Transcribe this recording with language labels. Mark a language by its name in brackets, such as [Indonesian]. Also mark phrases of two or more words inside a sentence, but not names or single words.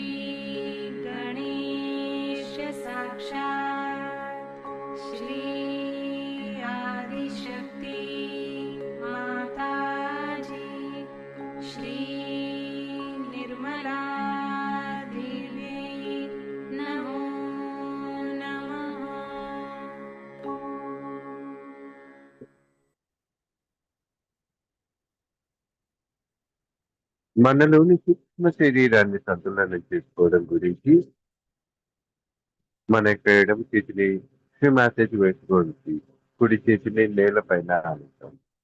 [Sanskrit] गणेश साक्षात् श्री आदिशक्ति माताजी श्री निर्मला देवी नमो नमः [Telugu] మనలోని సూక్ష్మ శరీరాన్ని సంతులనం చేసుకోవడం గురించి మన యొక్క ఎడమ చేతిని మ్యాసేజ్ వేసుకోండి, కుడి చేతిని నేలపైన ఆనిద్దాం.